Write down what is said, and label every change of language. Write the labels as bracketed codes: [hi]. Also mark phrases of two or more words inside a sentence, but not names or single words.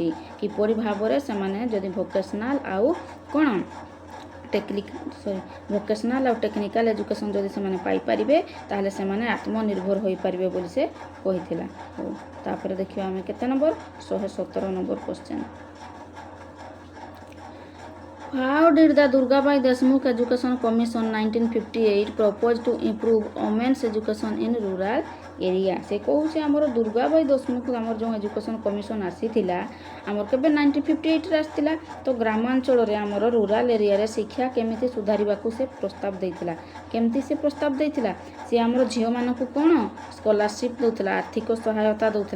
[or] କିପରି ଭାବରେ ସେମାନେ ଯଦି ଭୋକେସନାଲ ଆଉ କ'ଣ ଭୋକେସନାଲ ଆଉ [en] technical education [or] ଯଦି ସେମାନେ ପାଇପାରିବେ ତାହେଲେ ସେମାନେ ଆତ୍ମନିର୍ଭର ହୋଇପାରିବେ ବୋଲି ସେ କହିଥିଲା। ହଉ ତାପରେ ଦେଖିବା ଆମେ କେତେ ନମ୍ବର 117 [en] number question. How did the ଦୁର୍ଗାବାଇ ଦେଶମୁଖ ଏଜୁକେସନ୍ କମିଶନ୍ 1958 propose to improve women's education in rural area। [or] ସେ କହୁଛି ଆମର ଦୁର୍ଗାବାଇ ଦେଶମୁଖ ଆମର ଯେଉଁ [en] education commission [or] ଆସିଥିଲା ଆମର କେବେ 1958ରେ ଆସିଥିଲା। ତ ଗ୍ରାମାଞ୍ଚଳରେ ଆମର [en] rural areaରେ [or] ଶିକ୍ଷା କେମିତି ସୁଧାରିବାକୁ ସେ ପ୍ରସ୍ତାବ ଦେଇଥିଲା। କେମିତି ସେ ପ୍ରସ୍ତାବ ଦେଇଥିଲା ସେ ଆମର ଝିଅମାନଙ୍କୁ କ'ଣ ସ୍କଲାରସିପ୍ ଦେଉଥିଲା ଆର୍ଥିକ ସହାୟତା ଦେଉଥିଲା।